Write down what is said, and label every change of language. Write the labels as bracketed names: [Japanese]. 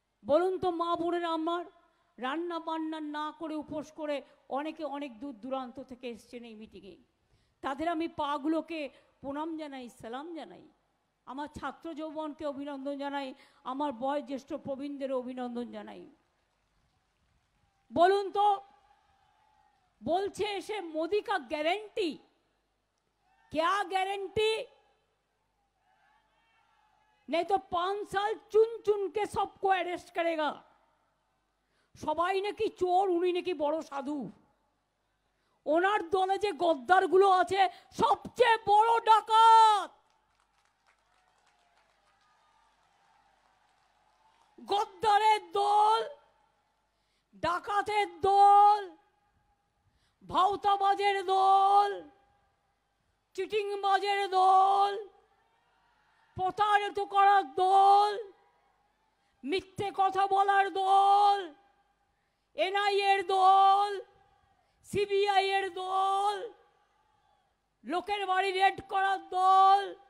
[Bangla] বলুন তো মা বোনেরা আমার, রান্না বান্না না করে উপোস করে অনেকে অনেক দূর দূরান্ত থেকে এসছেন এই মিটিংয়ে, তাদের আমি পাগুলোকে প্রণাম জানাই, সালাম জানাই। আমার ছাত্র যৌবনকে অভিনন্দন জানাই, আমার বয়োজ্যেষ্ঠ প্রবীণদের অভিনন্দন জানাই। বলুন তো, বলছে এসে [Hindi] मोदी का गारंटी, क्या गारंटी? नहीं तो 5 साल चुन चुन के सबको अरेस्ट करेगा। [Bangla] সবাই নাকি চোর, উনি নাকি বড় সাধু। ওনার দলে যে গদ্দারগুলো আছে সবচেয়ে বড় ডাকাত। গদ্দারের দল, ডাকাতের দল, ভাওতাবাজের দল, চিটিংবাজের দল, প্রতারিত করার দল, মিথ্যে কথা বলার দল, এনআইএর দল, সিবিআই এর দল, লোকের বাড়ি রেড করার দল,